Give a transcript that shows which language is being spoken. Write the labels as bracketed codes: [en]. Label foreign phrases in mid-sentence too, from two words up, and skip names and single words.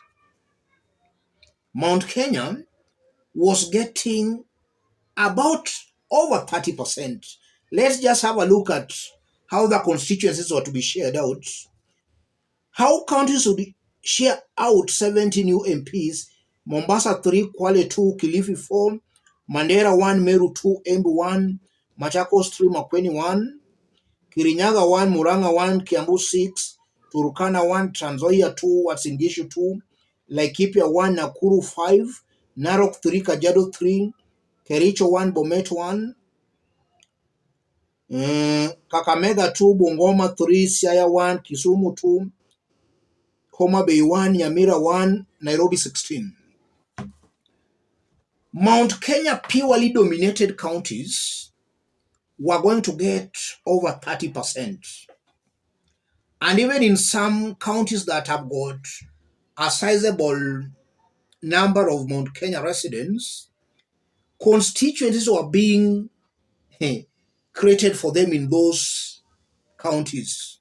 [en] Mount Kenya was getting about over 30%. Let's just have a look at how the constituencies were to be shared out. How counties would share out 70 new MPs: Mombasa 3, Kwale 2, Kilifi 4, Mandera 1, Meru 2, Embu 1, Machakos 3, Makueni 1, Kirinyaga 1, Murang'a 1, Kiambu 6, Turkana 1, Trans Nzoia 2, Uasin Gishu 2, Laikipia 1, Nakuru 5, Narok 3, Kajiado 3, Kericho 1, Bomet 1, Kakamega 2, Bungoma 3, Siaya 1, Kisumu 2, Homa Bay 1, Nyamira 1, Nairobi 16. Mount Kenya purely dominated counties were going to get over 30%. And even in some counties that have got a sizable number of Mount Kenya residents, constituencies were being created for them in those counties.